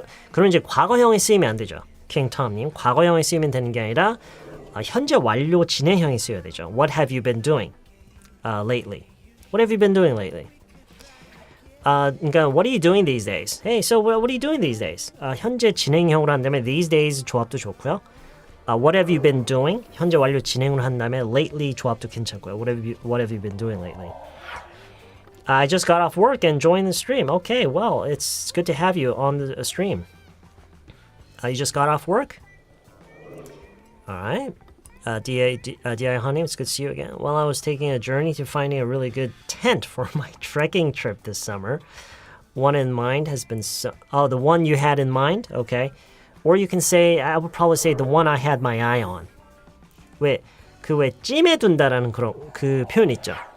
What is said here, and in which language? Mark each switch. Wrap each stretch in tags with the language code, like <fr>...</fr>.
<ko>그럼 이제 과거형이 쓰이면 안 되죠. 킹톰님, 과거형이 쓰이면 되는 게 아니라 현재 완료 진행형이 쓰여야 되죠.</ko> <en>What have you been doing lately? What have you been doing lately?</en> <ko>그러니까</ko> <en>what are you doing these days? Hey, so what are you doing these days?</en> <ko>현재 진행형으로 한 다음에</ko> <en>these days</en> <ko>조합도 좋고요.</ko> <en>What have you been doing?</en> <ko>현재 완료 진행으로 한 다음에 lately 조합도 괜찮고요.</ko> <en>What have you been doing lately? I just got off work and joined the stream. Okay, well, it's good to have you on the stream. You just got off work? All right. D.I. Honey, it's good to see you again. Well, I was taking a journey to finding a really good tent for my trekking trip this summer. One in mind has been... the one you had in mind? Okay. Or you can say, I would probably say the one I had my eye on.</en> <ko>왜 찜해둔다라는 그 표현 있죠?</ko>